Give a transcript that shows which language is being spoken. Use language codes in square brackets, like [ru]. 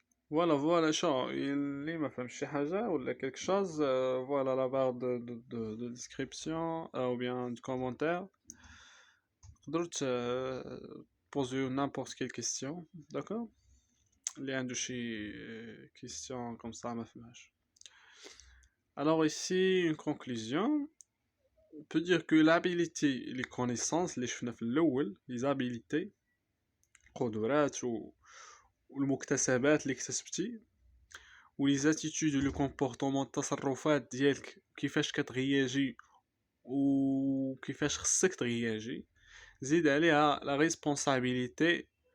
[fr] Voilà [ar] شو اللي ما فهمش شي حاجة ولا [fr] quelque chose, voilà la barre de description ou bien de commentaire. [ar] تقدروا [fr] poser n'importe quelle question, d'accord. [ar] اللي عنده شي question [fr] comme ça [ar] ما فهمهاش. [fr] Alors ici une conclusion. On peut dire que l'habilité et les connaissances [ar] اللي شفنا في الأول، [fr] les habilités، [ar] القدرات والمكتسبات اللي اكتسبتي، [fr] ولي زاتيتود لو كومبورطمون، [ar] التصرفات ديالك كيفاش كتغياجي وكيفاش خصك تغياجي. زيد عليها [fr] لا ريسبونسابيلتي